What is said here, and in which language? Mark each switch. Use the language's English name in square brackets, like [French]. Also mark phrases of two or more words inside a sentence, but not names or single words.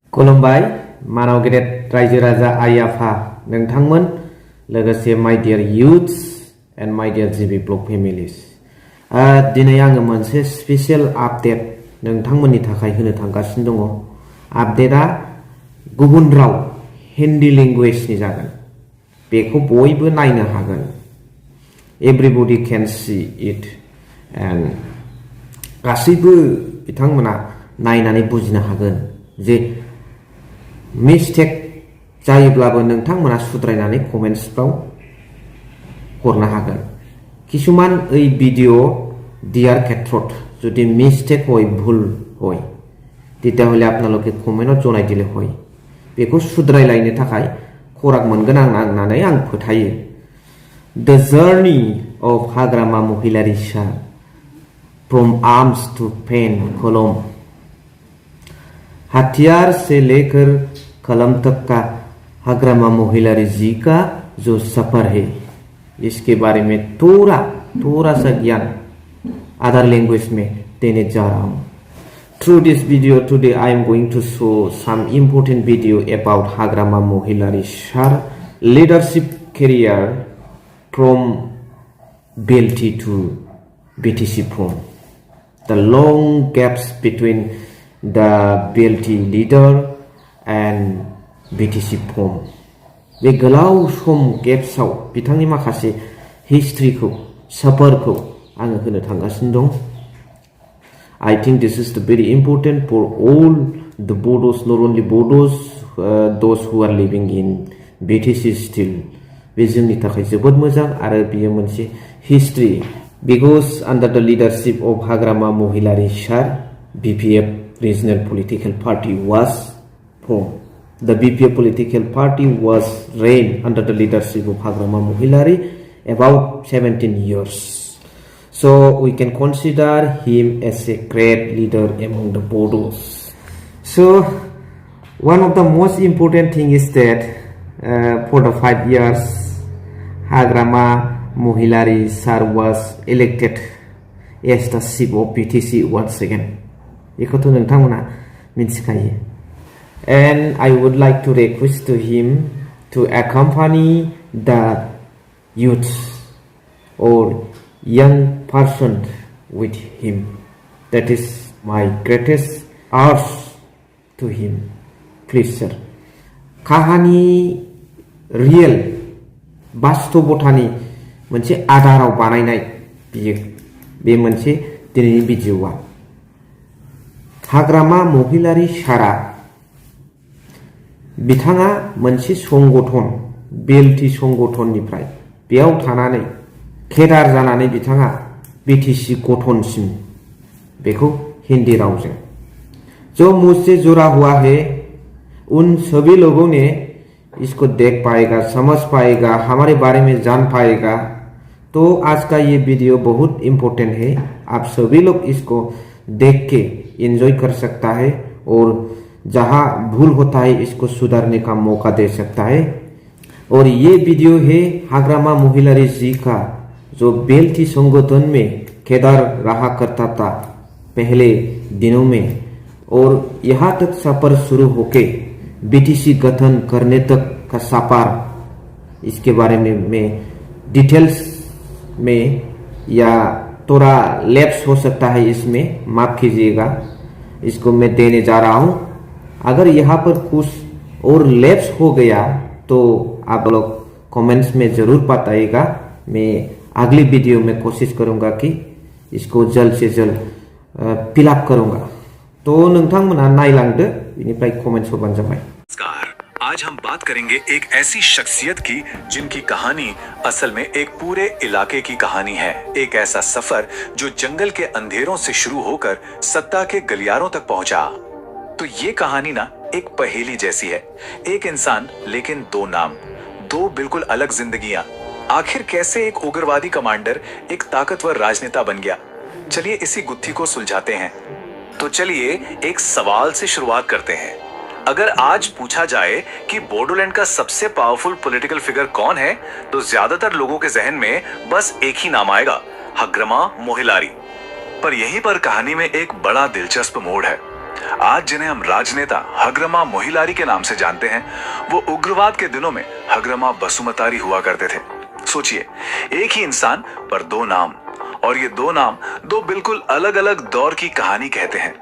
[Bodo] खुलुमबाय मानाव गेदेर रायजो राजा आइ आफा नोंथांमोन लोगोसे [English] my dear youths and my dear GB blog families [Bodo] दिनै आङो मोनसे [English] special update [Bodo] नोंथांमोननि थाखाय होनो थांगासिनो दङ। आपडेटआ गुबुन राव हिन्दी लैंग्वेजनि जागोन। बेखौ बयबो नायनो हागोन। [English] everybody can see it and [Bodo] गासैबो बिथांमोना नायनानै बुजिनो हागोन जे मिस्टेक जायोब्लाबो नोंथांमोना सुद्रायनानै कमेन्ट्सफ्राव हरनो हागोन। [Assamese] কিছুমান এই ভিডিঅ দিয়াৰ ক্ষেত্ৰত যদি মিষ্টেক হয় ভুল হয় তেতিয়াহ'লে আপোনালোকে কমেন্টআৱ জনাই দিলে হয় [Bodo] बेखौ सुद्रायलायनो थाखाय खराग मोनगोन आं होननानै आं फोथायो। [English] The journey of हाग्रामा महिलारी सार from arms to pen [Hindi] कलम हथियार से लेकर कलम तक का हाग्रामा महिलारी जी का जो सफर है इसके बारे में थोड़ा सा ज्ञान [English] other language [Hindi] में देने जा रहा हूँ। [English] Through this video today I am going to show some important video about हाग्रामा महिलारी sir leadership career from BLT to BTC form, the long gaps between the BLT leader and BTC form. [Bodo] बे गोलाव सम गेप्सआव बिथांनि माखासे हिस्ट्रिखौ सफरखौ आङो होनो थांगासिनो दं। [English] I think this is the very important for all the Bodos, not only Bodos, those who are living in BTC still. [Bodo] बे जोंनि थाखाय जोबोद मोजां आरो बेयो मोनसे हिस्ट्रि [English] because under the leadership of हाग्रामा महिलारी sir BPF regional political party was formed. The BPF political party was reigned under the leadership of हाग्रामा महिलारी about 17 years. So we can consider him as a great leader among the Bodos. So one of the most important thing is that for the 5 years हाग्रामा महिलारी sir was elected as the chief of BTC once again. [Bodo] बेखौथ' नोंथांमोना मिथिखायो. [English] And I would like to request to him to accompany the youth or young person with him. That is my greatest urge to him. Please sir. [Bodo] कहानी रियेल बास्तबतानि मोनसे आधाराव बानायनाय बियो बे मोनसे दिनैनि भिडिअआ। हाग्रामा महिलारी सारा बिथाङा मोनसे संगठन बेलटि संगठननिफ्राय बेयाव थानानै केडार जानानै बिथाङा बीटीसी गठनसिम बेखौ हिंदी रावजों [Hindi] जो मुझसे जुड़ा हुआ है उन सभी लोगों ने इसको देख पाएगा, समझ पाएगा, हमारे बारे में जान पाएगा। तो आज का ये वीडियो बहुत इम्पोर्टेंट है। आप सभी लोग इसको देख के एंजॉय कर सकता है और जहां भूल होता है इसको सुधारने का मौका दे सकता है। और ये वीडियो है हाग्रामा महिलारी जी का जो बेलटी संगठन में केदार रहा करता था पहले दिनों में और यहाँ तक सफर शुरू होके बीटीसी गठन करने तक का सफर, इसके बारे में मैं डिटेल्स में या थोड़ा लैप्स हो सकता है इसमें माफ कीजिएगा, इसको मैं देने जा रहा हूं। अगर यहाँ पर कुछ और लैप्स हो गया तो आप लोग कमेंट्स में जरूर बताइएगा। मैं अगली वीडियो में कोशिश करूंगा कि इसको जल्द से जल्द फिलअप करूंगा। [Bodo] तो नोंथांमोना नायलांदो बेनिफ्राय कमेंट्स होबानो जाबाय। [Hindi] आज हम बात करेंगे एक ऐसी शख्सियत की जिनकी कहानी असल में एक पूरे इलाके की कहानी है। एक ऐसा सफर जो जंगल के अंधेरों से शुरू होकर सत्ता के गलियारों तक पहुंचा। तो ये कहानी ना एक पहेली जैसी है। एक इंसान लेकिन दो नाम, दो बिल्कुल अलग जिंदगियां। आखिर कैसे एक उग्रवादी कमांडर एक ताकतवर राजनेता बन गया? चलिए इसी गुत्थी को सुलझाते हैं। तो चलिए एक सवाल से शुरुआत करते हैं। अगर आज पूछा जाए कि बोडोलैंड का सबसे [English] powerful political figure [Hindi] कौन है तो ज्यादातर लोगों के जहन में बस एक ही नाम आएगा, हाग्रामा महिलारी। पर यहीं पर कहानी में एक बड़ा दिलचस्प मोड़ है। आज जिन्हें हम राजनेता हग्रमा मोहिलारी के नाम से जानते हैं, वो उग्रवाद के दिनों में हग्रमा बसुमतारी हुआ करते थे। सोचिए, एक ही इंसान पर दो नाम, और ये दो नाम दो बिल्कुल अलग अलग दौर की कहानी कहते हैं।